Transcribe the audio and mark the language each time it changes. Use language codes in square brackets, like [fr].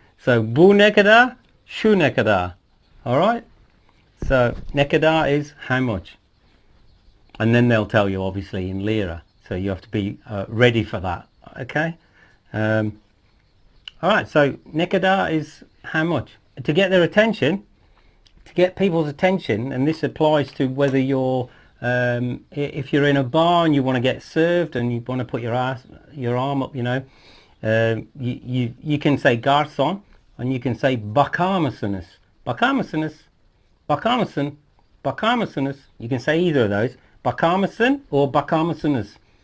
[tr] So, bu ne kadar, şu ne kadar. [en] Alright? So, [tr] ne kadar [en] is how much. And then they'll tell you, obviously, in lira. So, you have to be ready for that. Okay? Alright, so, [tr] ne kadar [en] is how much. To get their attention, to get people's attention, and this applies to whether you're if you're in a bar and you want to get served and you want to put your arm up, you know, you can say garson, and you can say [tr] bakar mısınız. Bakar mısınız Bakar mısın? Bakar mısınız? [en] You can say either of those. [tr] Bakar mısın or bakar mısınız?